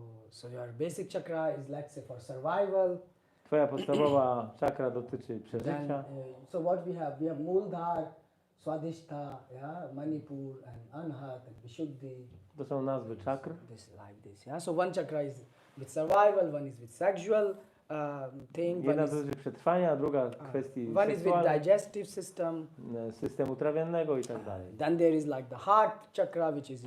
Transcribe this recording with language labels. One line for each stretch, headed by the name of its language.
English: So your basic chakra is, let's say, for survival.
Polish: Twoja podstawowa czakra dotyczy
English: Then,
Polish: przeżycia.
English: so what we have? We have Muladhara, Swadhisthana, yeah, Manipur, and Anhat, and Vishuddhi.
Polish: To są nazwy czakr.
English: This like this, yeah. So one chakra is with survival, one is with sexual thing,
Polish: Jedna dotyczy przetrwania, a druga kwestii
English: one is with
Polish: seksualnej,
English: digestive system.
Polish: systemu trawiennego i tak dalej.
English: Then there is like the heart chakra, which is